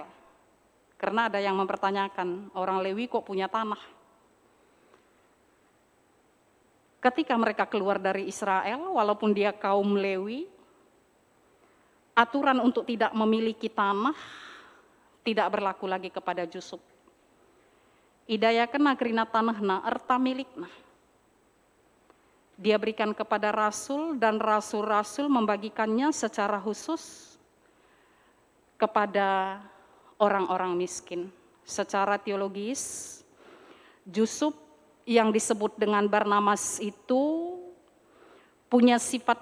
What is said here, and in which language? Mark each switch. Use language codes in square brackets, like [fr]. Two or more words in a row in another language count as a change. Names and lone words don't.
[id] Karena ada yang mempertanyakan, orang Lewi kok punya tanah? Ketika mereka keluar dari Israel, walaupun dia kaum Lewi, aturan untuk tidak memiliki tanah tidak berlaku lagi kepada Yusuf. [btx] Idayakan agrina tanahna erta milikna. [id] Dia berikan kepada rasul dan rasul-rasul membagikannya secara khusus kepada orang-orang miskin. Secara teologis, Yusuf yang disebut dengan Barnabas itu punya sifat